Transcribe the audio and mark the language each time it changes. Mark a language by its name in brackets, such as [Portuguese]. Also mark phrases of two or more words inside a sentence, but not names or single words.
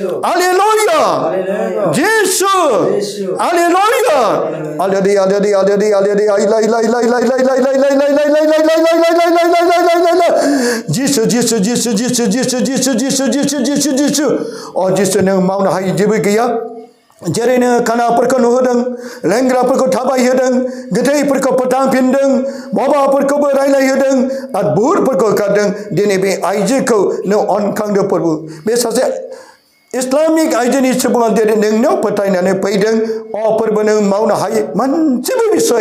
[Bangla] হালেলুয়া হালেলুয়া যিশু যিশু হালেলুয়া আলেদি আলেদি আলেদি আলেদি আইলা ইলা ইলা ইলা ইলা ইলা ইলা ইলা ইলা ইলা ইলা ইলা ইলা যিশু যিশু যিশু যিশু যিশু যিশু যিশু যিশু যিশু যিশু ও যিশু [Bodo] नों मावनो हायै जेबो गैया जेरै नोङो खानाफोरखौ नुहोदों लेंग्राफोरखौ थाबायहोदों गोथैफोरखौ फोथांफिनदों बाबाफोरखौबो रायलायहोदों आरो बुहुतफोरखौ होखारदों दिनै बे आइजोखौ नों अनखांदो फोरबो बे सासे इस्लामिक आइजोनि सुबुङा जेरै नोंनाव फोथायनानै फैदों फोरबो नों मावनो हायै मोनसेबो बिसय